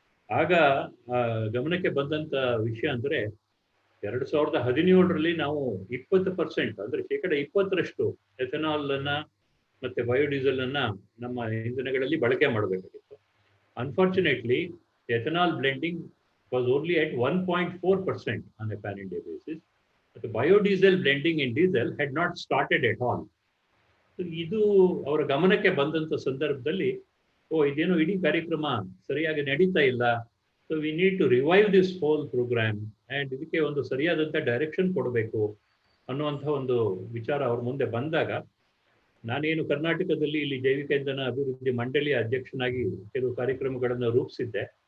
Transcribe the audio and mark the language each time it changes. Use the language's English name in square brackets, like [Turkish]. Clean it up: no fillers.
[Kannada] ಆಗ ಗಮನಕ್ಕೆ ಬಂದಂತ ವಿಷಯ ಅಂದ್ರೆ 2017ರಲ್ಲಿ ನಾವು 20% ಅಂದ್ರೆ 20% ಎಥೆನಾಲ್ ಅನ್ನ ಮತ್ತೆ ಬಯೋಡೀಸೆಲ್ ಅನ್ನ ನಮ್ಮ ಇಂಧನಗಳಲ್ಲಿ ಬಳಕೆ ಮಾಡಬೇಕಾಗಿತ್ತು. [English] Unfortunately ethanol blending was only at 1.4% on a pan-India basis. But the biodiesel blending in diesel had not started at all. [Kannada] So ಇದು ಅವರ ಗಮನಕ್ಕೆ ಬಂದಂತ ಸಂದರ್ಭದಲ್ಲಿ ಇದೇನೋ ಇಡೀ ಕಾರ್ಯಕ್ರಮ ಸರಿಯಾಗಿ ನಡೀತಾ ಇಲ್ಲ, [English] so we need to revive this whole programme [Kannada] and ಇದಕ್ಕೆ ಒಂದು ಸರಿಯಾದಂಥ ಡೈರೆಕ್ಷನ್ ಕೊಡಬೇಕು ಅನ್ನುವಂಥ ಒಂದು ವಿಚಾರ ಅವ್ರ ಮುಂದೆ ಬಂದಾಗ, ನಾನೇನು ಕರ್ನಾಟಕದಲ್ಲಿ ಇಲ್ಲಿ ಜೈವಿಕ ಇಂಧನ ಅಭಿವೃದ್ಧಿ ಮಂಡಳಿಯ ಅಧ್ಯಕ್ಷನಾಗಿ ಕೆಲವು ಕಾರ್ಯಕ್ರಮಗಳನ್ನು ರೂಪಿಸಿದ್ದೆ.